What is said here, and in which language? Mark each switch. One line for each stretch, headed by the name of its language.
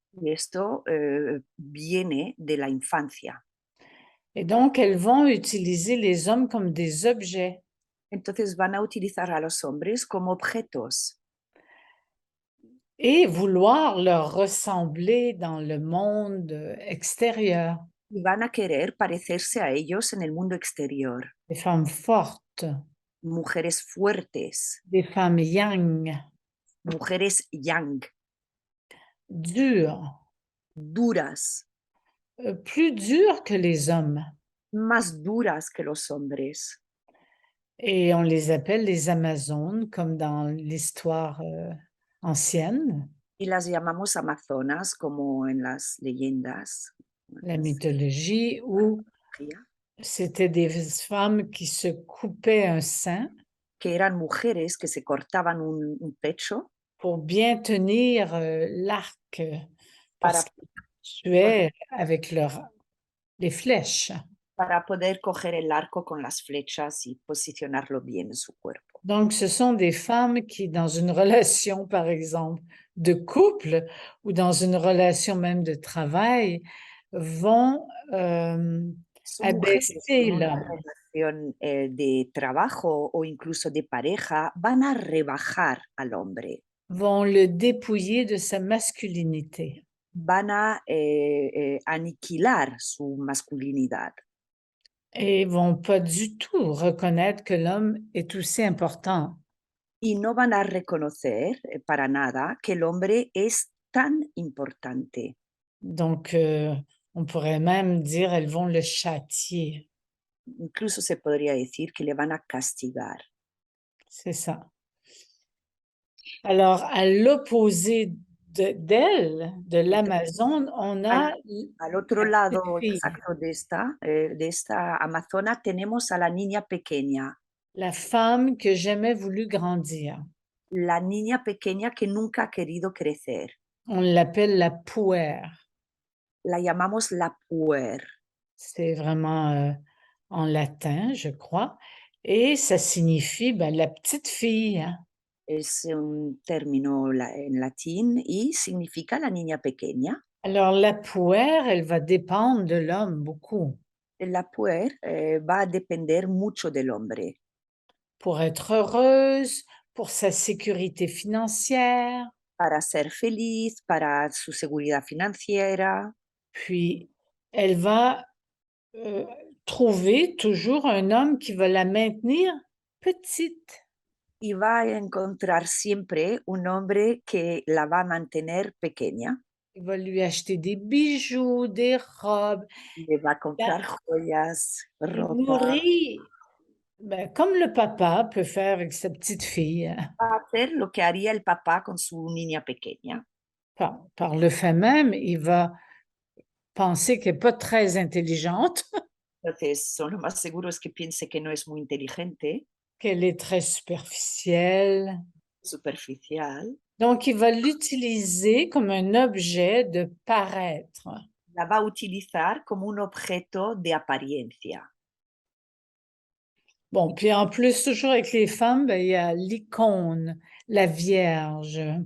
Spanish: Y esto viene de la infancia.
French: Et donc, elles vont utiliser les hommes comme des objets.
Spanish: Entonces van a utilizar a los hombres como objetos
French: Et vouloir leur ressembler dans le monde extérieur.
Spanish: y van a querer parecerse a ellos en el mundo exterior.
French: Des femmes fortes,
Spanish: Mujeres fuertes,
French: des femmes yang,
Spanish: mujeres yang,
French: dures,
Spanish: duras,
French: plus dures que les hommes.
Spanish: más duras que los hombres.
French: Et on les appelle les Amazones, comme dans l'histoire ancienne,
Spanish: Y las llamamos amazonas como en las leyendas,
French: la mythologie, où c'était des femmes qui se coupaient un sein
Spanish: que eran mujeres que se cortaban un pecho
French: pour bien tenir l'arc, parce qu'ils tuaient avec les flèches.
Spanish: para poder coger el arco con las flechas y posicionarlo bien en su cuerpo.
French: Donc, ce sont des femmes qui, dans une relation, par exemple, de couple ou dans une relation même de travail, vont
Spanish: Son mujeres
French: abaisser
Spanish: en una
French: l'homme.
Spanish: relación de trabajo o incluso de pareja, van a rebajar al hombre,
French: Vont le dépouiller de sa masculinité.
Spanish: van a aniquilar su masculinidad
French: et vont pas du tout reconnaître que l'homme est aussi important.
Spanish: y no van a reconocer para nada que el hombre es tan importante.
French: Donc, on pourrait même dire elles vont le châtier.
Spanish: Incluso se podría decir que le van a castigar.
French: C'est ça. Alors, à l'opposé d'elle, de l'Amazone, on a
Spanish: Al otro
French: la petite
Spanish: lado
French: fille,
Spanish: exacto de esta amazona tenemos a la niña pequeña,
French: la femme que jamais voulu grandir.
Spanish: la niña pequeña que nunca ha querido crecer.
French: On l'appelle la puère.
Spanish: La llamamos la puer.
French: C'est vraiment en latin, je crois. Et ça signifie la petite fille, hein.
Spanish: Es un término en latín y significa la niña pequeña.
French: Alors, la puère, elle va dépendre de l'homme beaucoup.
Spanish: La puer va a depender mucho del hombre
French: Pour être heureuse, pour sa sécurité financière,
Spanish: para ser feliz, para su seguridad financiera,
French: puis elle va trouver toujours un homme qui va la maintenir petite.
Spanish: y va a encontrar siempre un hombre que la va a mantener pequeña.
French: Il va lui acheter des bijoux, des robes,
Spanish: Le va a
French: la
Spanish: comprar joyas, ropa,
French: nourrir, comme le papa peut faire avec sa petite fille, hein.
Spanish: va a hacer lo que haría el papá con su niña pequeña.
French: Par le fait même, il va penser qu'elle n'est pas très intelligente,
Spanish: Entonces, son lo más seguro es que piense que no es muy inteligente,
French: qu'elle est très superficielle.
Spanish: superficial.
French: Donc, il va l'utiliser comme un objet de paraître.
Spanish: La va a utilizar como un objeto de apariencia.
French: Bon, puis en plus, toujours avec les femmes, il y a l'icône, la Vierge.